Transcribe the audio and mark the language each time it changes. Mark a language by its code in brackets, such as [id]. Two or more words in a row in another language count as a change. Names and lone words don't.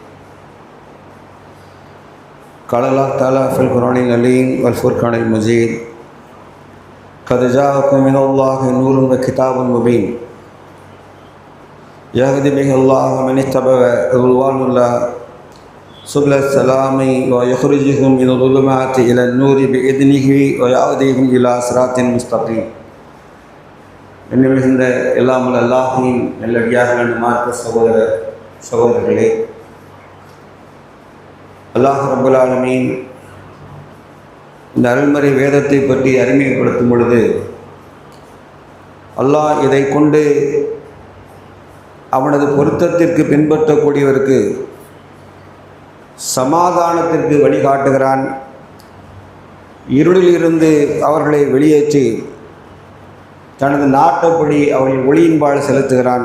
[ar] قال الله تعالى في القرآن العظيم والفرقان المجيد قد جاءكم من الله نور وكتاب مبين يهدي به الله من اتبع رضوان الله سبل السلام ويخرجهم من الظلمات إلى النور بإذنه ويهديهم إلى صراط مستقيم [ta] மிகுந்த எல்லாம் அல்லாஹ்வின் நல்லடியார்களான மார்க்க சகோதரர்களே, அல்லாஹ் [ar] رب العالمين [ta] இந்த அருள்மறை வேதத்தை பற்றி அறிமுகப்படுத்தும் பொழுது அல்லாஹ் இதை கொண்டு அவனது பொருத்தத்திற்கு பின்பற்றக்கூடியவருக்கு சமாதானத்திற்கு வழிகாட்டுகிறான், இருளிலிருந்து அவர்களை வெளியேற்றி தனது நாட்டப்படி அவர்கள் ஒளியின்பால் செலுத்துகிறான்.